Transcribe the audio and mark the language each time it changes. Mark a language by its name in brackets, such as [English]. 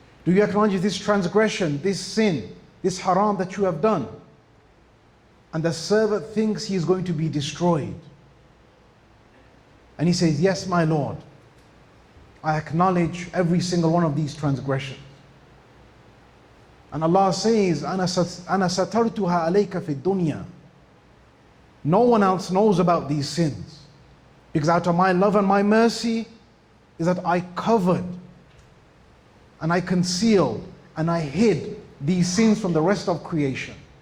[English] Do you acknowledge this transgression, this sin, this haram that you have done? And the servant thinks he is going to be destroyed. And he says, yes, my Lord, I acknowledge every single one of these transgressions. And Allah says, [Arabic] أَنَا سَتَرْتُهَا عَلَيْكَ فِي الدُّنْيَا. [English] No one else knows about these sins, because out of my love and my mercy is that I covered and I concealed and I hid these sins from the rest of creation.